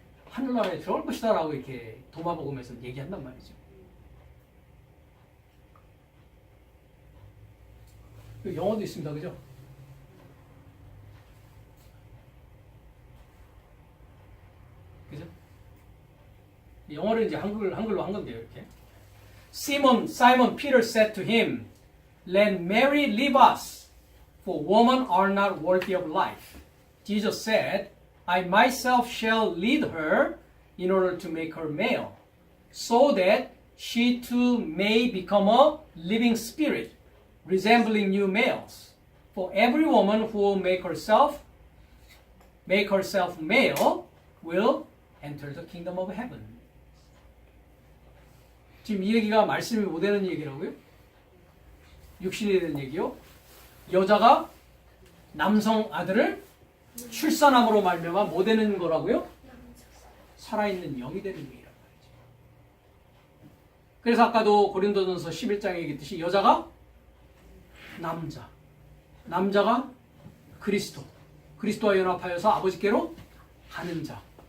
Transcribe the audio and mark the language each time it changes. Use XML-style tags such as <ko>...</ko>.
<ko>하늘나라에 들어갈 것이다 라고 이렇게 도마복음에서 얘기한단 말이죠. 영어도 있습니다. 그죠? 그죠? 영어를 이제 한글로 한 건데요. 이렇게.</ko> <en>Simon Peter said to him, Let Mary leave us, for women are not worthy of life. Jesus said, I myself shall lead her in order to make her male, so that she too may become a living spirit, resembling new males. For every woman who will make herself male will enter the kingdom of heaven.</en> <ko>지금 이 얘기가 말씀이 못 되는 얘기라고요? 육신이 되는 얘기요? 여자가 남성 아들을 출산함으로 말미암아 뭐 되는 거라고요? 살아있는 영이 되는 얘기란 말이죠. 그래서 아까도 고린도전서 11장에 얘기했듯이 여자가 남자가 그리스도와 연합하여서 아버지께로 가는 자.</ko>